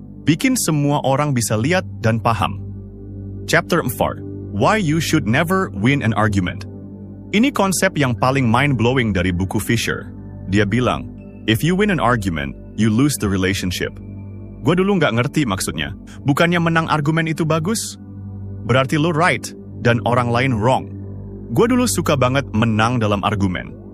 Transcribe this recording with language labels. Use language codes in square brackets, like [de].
[id] Bikin semua orang bisa lihat dan paham. [en] Chapter 4. Why you should never win an argument. [id] Ini konsep yang paling mind-blowing dari buku Fisher. Dia bilang, [en] if you win an argument, you lose the relationship. [id] Gue dulu nggak ngerti maksudnya. Bukannya menang argumen itu bagus? Berarti lo right, dan orang lain wrong. Gue dulu suka banget menang dalam argumen.